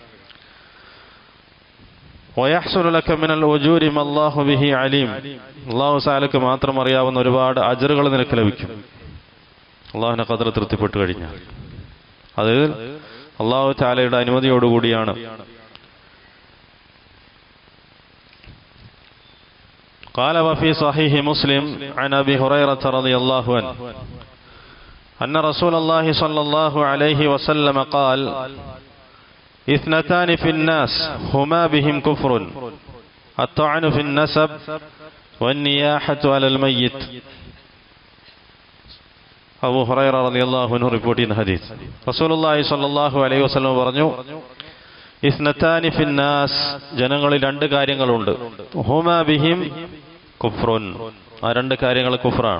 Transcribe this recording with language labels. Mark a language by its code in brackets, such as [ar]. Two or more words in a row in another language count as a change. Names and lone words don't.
[ar] ويحصل لك من الأجور ما الله به عليم, الله تعالى [ml] മാത്രം അറിയാവുന്ന ഒരുപാട് അജ്റുകൾ നിനക്ക് ലഭിക്കും അല്ലാഹുവിന്റെ ഖദർ തൃപ്തിപ്പെട്ടു കഴിഞ്ഞാൽ. അത് [ar] الله تعالى [ml] അനുമതിയോടുകൂടിയാണ്. [ar] قال وفي صحيح مسلم عن أبي هريرة رضي الله عنه أن رسول الله صلى الله عليه وسلم قال اثنتان في الناس هما بهم كفر الطعن في النسب والنياحة على الميت. [ml] അബൂ ഹുറൈറ [ar] رضي الله عنه [ml] റിപ്പോർട്ട് ചെയ്യുന്ന ഹദീസ്, [ar] رسول الله صلى الله عليه وسلم [ml] പറഞ്ഞു [ar] اثنتان في الناس, [ml] ജനങ്ങളിൽ രണ്ട് കാര്യങ്ങളുണ്ട്. [ar] هما بهم كفر, [ml] ആ രണ്ട് കാര്യങ്ങൾ കുഫ്റാണ്.